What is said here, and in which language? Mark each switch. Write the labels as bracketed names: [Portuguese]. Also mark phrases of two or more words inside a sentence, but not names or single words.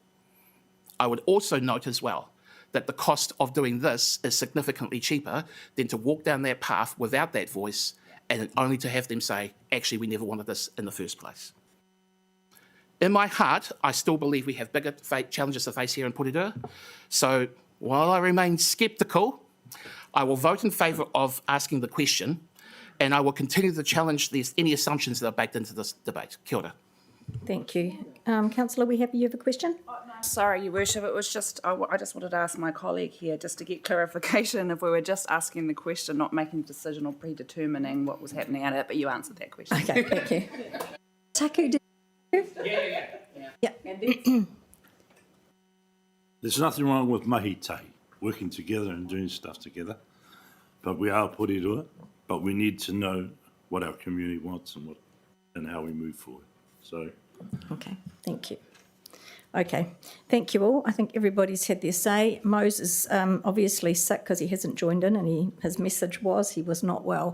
[English] I would also note as well that the cost of doing this is significantly cheaper than to walk down that path without that voice and only to have them say, actually, we never wanted this in the first place. In my heart, I still believe we have bigger challenges to face here in Porirua. So while I remain sceptical, I will vote in favour of asking the question and I will continue to challenge any assumptions that are baked into this debate. [Māori] Kia ora. [English] Thank you. Councillor, we have you have a question? Sorry, Your Worship, it was just, I just wanted to ask my colleague here, just to get clarification, if we were just asking the question, not making a decision or predetermining what was happening at it, but you answered that question. Okay, thank you. Taku, did you? Yeah. There's nothing wrong with [Māori] mahi tahi, [English] working together and doing stuff together. But we are Porirua, but we need to know what our community wants and how we move forward. So, Okay, thank you. Okay, thank you all. I think everybody's had their say. Mose is obviously sick because he hasn't joined in, and his message was he was not well.